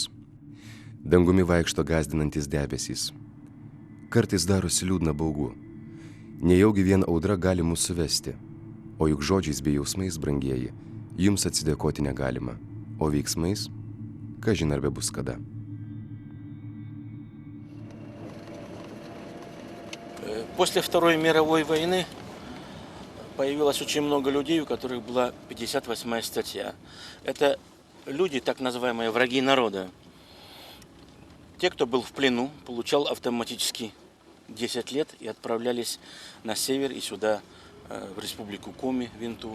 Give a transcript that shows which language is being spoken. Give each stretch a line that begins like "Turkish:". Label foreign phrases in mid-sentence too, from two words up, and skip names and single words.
Lithuanian: Dangumi vaikšto gąsdinantis debesys. Kartais darosi liūdna baugu. Nejaugi vien audra gali mus suvesti. O juk žodžiais bei jausmais, brangieji, jums atsidėkoti negalima. O veiksmais, kažin ar bebus kada.
Russian: После Второй мировой войны появилось очень много людей, у которых была 58-я статья. Это люди, так называемые враги народа. Те, кто был в плену, получал автоматически 10 лет и отправлялись на север и сюда, в республику Коми, Винту.